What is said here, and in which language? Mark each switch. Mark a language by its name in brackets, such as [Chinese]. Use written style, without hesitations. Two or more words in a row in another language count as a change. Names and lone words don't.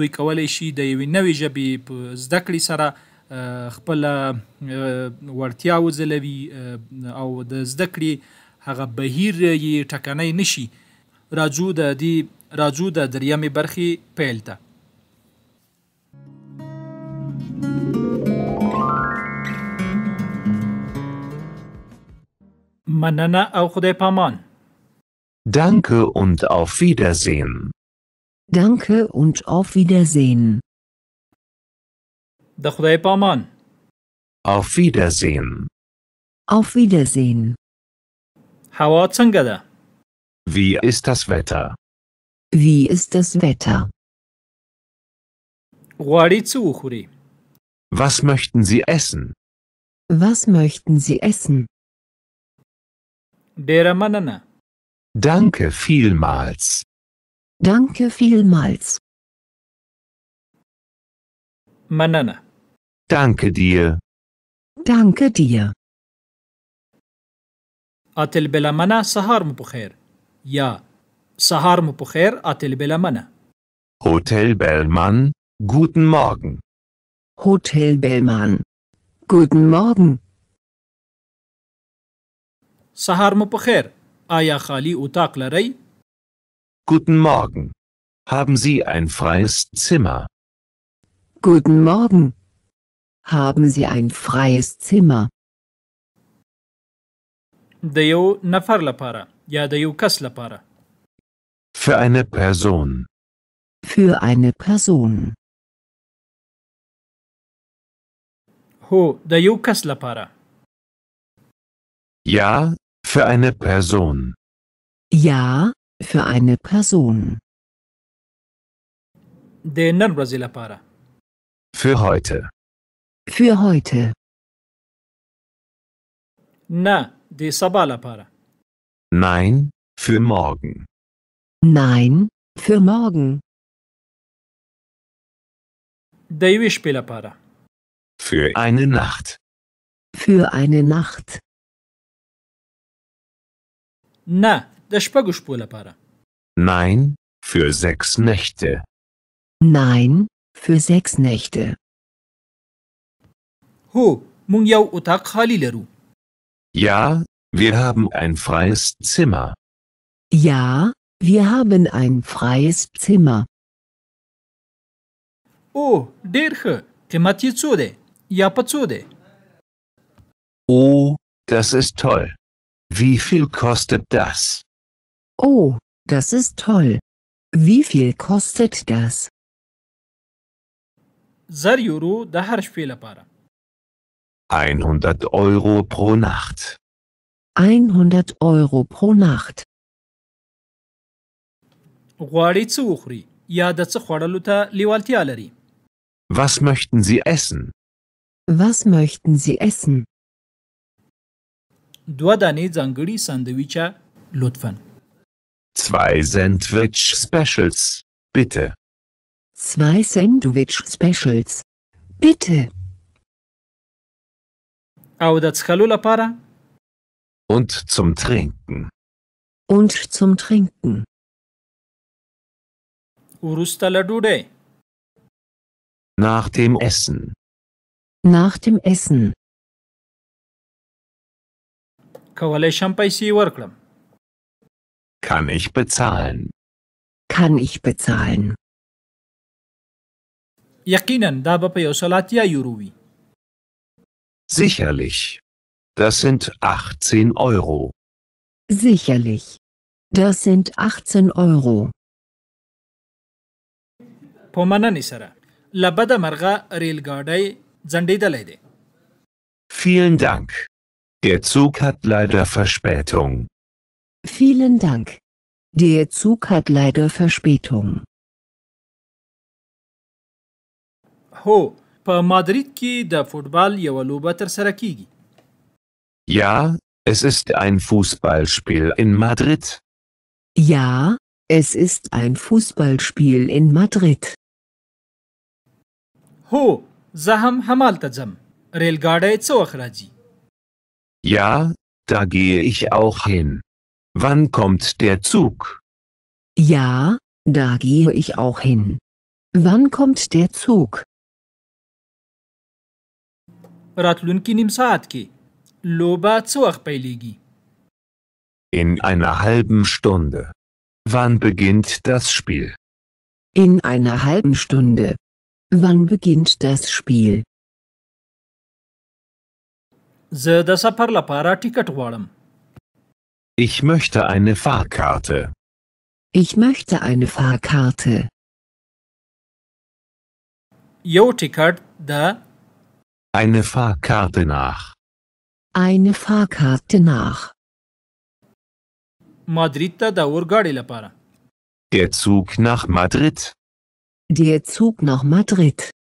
[Pashto] دوی کولی شي د یوې نوې ژبې په زده کړې سره خپله وړتیا وځلوي او د زده کړې هغه بهیر یې ټکنی نشي. راځو د درېیمې برخې پیل ته. مننه او خدای پامان. [German] Danke und auf Wiedersehen. Danke und auf Wiedersehen. [Pashto] د خدای پامان. [German] Auf Wiedersehen. Auf Wiedersehen. [Pashto] هوا څنګه ده؟ [German] Wie ist das Wetter? Wie ist das Wetter? [Pashto] غواړئ څه وخورئ؟ [German] Was möchten Sie essen? Was möchten Sie essen? [Pashto] ډیره مننه. [German] Danke vielmals. Danke vielmals. [Pashto] مننه. [German] Danke dir. Danke dir. [Pashto] اتل بلا منه سهار مو بخیر یا سهار مو بخیر اتل بلا منه. [German] Hotel Bellman, guten Morgen. Hotel Bellman. Guten Morgen. [Pashto] سهار مو بخیر. آیا خالی اتاق لرئ؟ [German] Guten Morgen. Haben Sie ein freies Zimmer? Guten Morgen. Haben Sie ein freies Zimmer? [Pashto] د یو نفر لپاره یا د یو کس لپاره. [German] Für eine Person. Für eine Person. [Pashto] هو د یو کس لپاره. [German] Ja, für eine Person. Ja, für eine Person. [Pashto] د نن ورځې لپاره. [German] Für heute. Für heute. [Pashto] نه د سبا لپاره. [German] Nein, für morgen. Nein, für morgen. [Pashto] د یوې شپې لپاره. [German] Für eine Nacht. Für eine Nacht. [Pashto] نه د شپږو شپو لپاره. [German] Nein, für 6 Nächte. Nein, für 6 Nächte. [Pashto] هو مونږ یو اتاق خالی لرو. [German] Ja, wir haben ein freies Zimmer. Ja, wir haben ein freies Zimmer. [Pashto] او ډیر ښه. قیمت یې څو دی یا په څو دی؟ [German] Oh, das ist toll. Wie viel kostet das? Oh, das ist toll. Wie viel kostet das? [Pashto] 1000 یورو د هر شپې لپاره. [German] 100 Euro pro Nacht. 100 Euro pro Nacht. [Pashto] غواړئ څه وخورئ یا د څه خوړلو ته لیوالتیا لري؟ [German] Was möchten Sie essen? Was möchten Sie essen? [Pashto] 2 دانې ځانګړي ساندویچه لطفاً. [German] 2 Sandwich Specials, bitte. 2 Sandwich Specials. Bitte. [Pashto] او د څښلو لپاره؟ [German] Und zum Trinken. Und zum Trinken. [Pashto] وروسته له ډوډۍ. [German] Nach dem Essen. Nach dem Essen. [Pashto] کولی شم پیسې ورکړم؟ [German] Kann ich bezahlen? kann ich bezahlen? [Pashto] یقینا دا به په یو سل اتیا یورو وي. [German] Sicherlich. Das sind 18 Euro. Sicherlich. Das sind 18 Euro. [Pashto] په مننې سره له بده مرغه ریل ګاډی ځنډېدلی دی. [German] Vielen Dank. Der Zug hat leider Verspätung. Vielen Dank. Der Zug hat leider Verspätung. [Pashto] هو په مادرید کې د فوټبال یوه لوبه ترسره کیږي. [German] Ja, es ist ein Fußballspiel in Madrid. Ja, es ist ein Fußballspiel in Madrid. [Pashto] هو زه هم همالته ځم. ریل ګاډی څه وخت راځي؟ [German] Ja, da gehe ich auch hin. Wann kommt der Zug? Ja, da gehe ich auch hin. Wann kommt der Zug? [Pashto] راتلونکي نیم ساعت کې لوبه څه وخت پیلیږي؟ [German] In einer halben Stunde. Wann beginnt das Spiel? In einer halben Stunde. Wann beginnt das Spiel? [Pashto] زه د سفر لپاره ټیکټ غواړم. [German] Ich möchte eine Fahrkarte. Ich möchte eine Fahrkarte. [Pashto] یو ټیکټ د [German] Eine Fahrkarte nach. Eine Fahrkarte nach. [Pashto] مادرید ته د اورګاډي لپاره. [German] Der Zug nach Madrid. Der Zug nach Madrid.